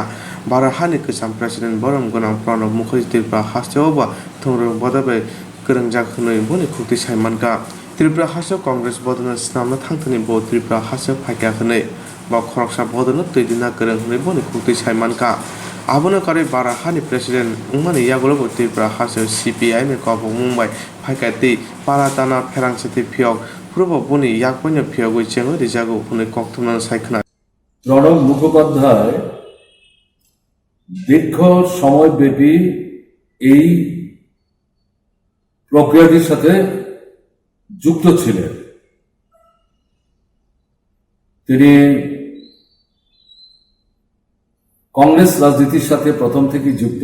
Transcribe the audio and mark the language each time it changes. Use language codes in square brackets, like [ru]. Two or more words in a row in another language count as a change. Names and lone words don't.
[trp] Barar hani kecam President borong gunam prono mukherji Tripura hasteo bo thungrung bodolbai Kwrungjakni boni khukti saimanka Tripura Hasteo Congress bodona snamna thangtani bo Tripura Hasteo phaikakhnai ba khoroksa bodona toidina kwrungnai boni khukti saimanka abona kare bara hani president ungmani yagulo bo Tripura Hasteo CPI ni kopong mumbai phaikati palatana pherangchati phiok purbo boni yakponya phiogoi chengo rijago phune Koktwma saikhna [bn] প্রণব মুখোপাধ্যায় দীর্ঘ সময়ব্যাপী এই প্রক্রিয়াটির সাথে যুক্ত ছিলেন। তিনি কংগ্রেস রাজনীতির সাথে প্রথম থেকেই যুক্ত।